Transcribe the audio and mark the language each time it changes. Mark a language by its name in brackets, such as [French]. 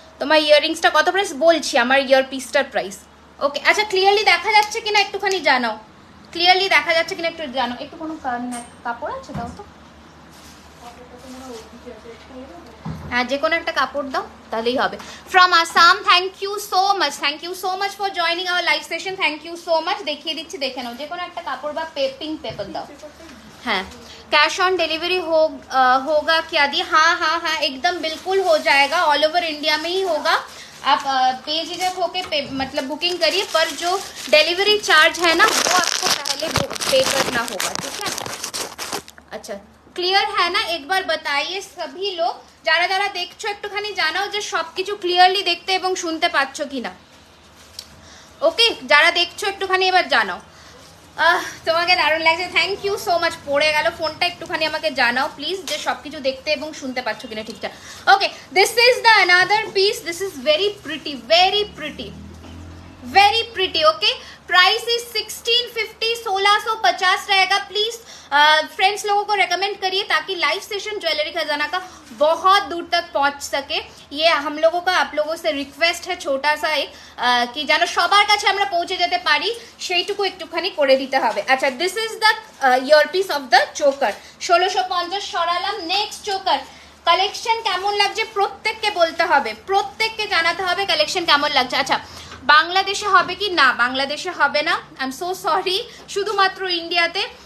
[Bangla] তোমার ইয়াররিংসটা কত প্রাইস বলছি, আমার ইয়ার পিসটার প্রাইস। ওকে আচ্ছা, ক্লিয়ারলি দেখা যাচ্ছে কিনা একটুখানি জানাও, ক্লিয়ারলি দেখা যাচ্ছে কিনা একটু জানো। একটু কোনো কাপড় আছে দাও তো, হ্যাঁ যে কোনো একটা কাপড় দাও তাহলেই হবে। [English] From Assam, thank you so much for joining our live session, thank you so much. [Bangla] দেখিয়ে দিচ্ছি, দেখে নাও। যে কোনো একটা কাপড় বা পিঙ্ক পেপার দাও। [Hindi] हाँ, कैश ऑन डिलीवरी होगा क्या दी? हाँ एकदम बिल्कुल हो जाएगा, ऑल ओवर इंडिया में ही होगा। आप बेझिझक होके मतलब बुकिंग करिए, पर जो डिलीवरी चार्ज है ना वो आपको पहले पे करना होगा, ठीक है। अच्छा क्लियर है ना? एक बार बताइए सभी लोग, [Bangla] যারা যারা দেখছো একটুখানি জানাও যে সবকিছু ক্লিয়ারলি দেখতে এবং শুনতে পাচ্ছ কিনা। ওকে, যারা দেখছো একটুখানি এবার জানাও। তোমাকে দারুণ লাগছে, [English] Thank you so much. [Bangla] পড়ে গেল ফোনটা, একটুখানি আমাকে জানাও প্লিজ যে সবকিছু দেখতে এবং শুনতে পাচ্ছ কিনা ঠিকঠাক। [English] Okay, this is the another piece, this is very pretty. Okay, price is 1650, 1650 रहेगा। [Hindi] प्लीज फ्रेंड्स लोगों को रेकमेंड करिए ताकि लाइव सेशन ज्वेलरी खजाना का बहुत दूर तक पहुंच सके। ये हम लोगों का आप लोगों से रिक्वेस्ट है छोटा सा एक, कि [Bangla] যেন সবার কাছে আমরা পৌঁছে যেতে পারি সেইটুকু একটুখানি করে দিতে হবে। [English] আচ্ছা, this is the earpiece of the choker, 1650 সরালাম। [Bangla] Next choker collection কেমন লাগছে প্রত্যেককে বলতে হবে, প্রত্যেককে জানাতে হবে কালেকশন কেমন লাগছে। আচ্ছা, বাংলাদেশে হবে কি না? বাংলাদেশে হবে না, [English] I am so sorry, [Bangla] শুধুমাত্র ইন্ডিয়াতে।